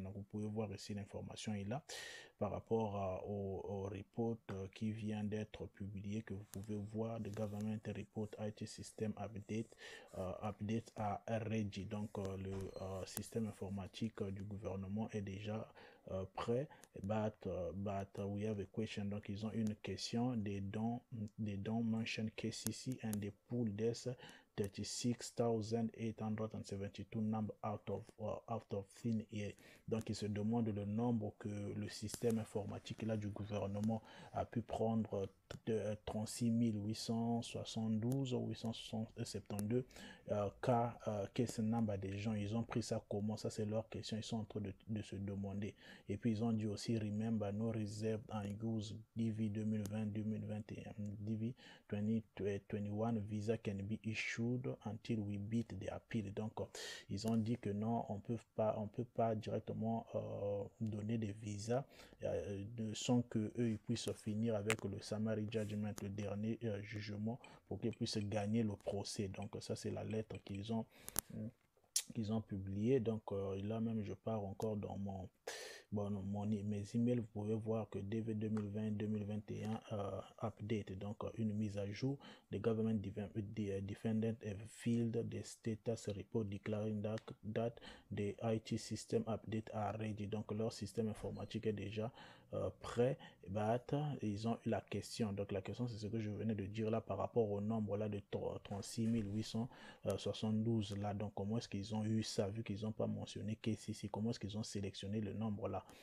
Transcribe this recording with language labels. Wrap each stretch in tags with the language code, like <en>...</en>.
<fr>Donc vous pouvez voir ici l'information est là par rapport au report qui vient d'être publié, que vous pouvez voir, the Government Report IT System Update, update à REGI. Donc le système informatique du gouvernement est déjà prêt.</fr> <en>But we have a question.</en> <fr>Donc ils ont une question.</fr> <en>They don't mention KCC and they pull this 36,872 number out of thin air.</en> <fr>Donc il se demande le nombre que le système informatique là du gouvernement a pu prendre, 36 872 ou 872 cas, qu'est-ce number des gens, ils ont pris ça comment, ça c'est leur question, ils sont en train de se demander. Et puis ils ont dit aussi</fr> <en>remember no reserve and use DV 2020-2021 DV 2021 visa can be issued until we beat the appeal.</en> <fr>Donc ils ont dit que non, on peut pas directement donner des visas sans que eux ils puissent finir avec le summary judgment, le dernier jugement, pour qu'ils puissent gagner le procès. Donc ça c'est la lettre qu'ils ont publié. Donc là même je pars encore dans mes emails. Vous pouvez voir que DV 2020-2021 update, donc une mise à jour.</fr> <en>The government defendant have filed the status report declaring that the IT system update are ready.</en> <fr>Donc leur système informatique est déjà prêt. Ils ont eu la question. Donc la question c'est ce que je venais de dire là par rapport au nombre là de 36 872 là. Donc comment est-ce qu'ils ont eu ça vu qu'ils n'ont pas mentionné KCC? Comment est-ce qu'ils ont sélectionné le nombre là?</fr>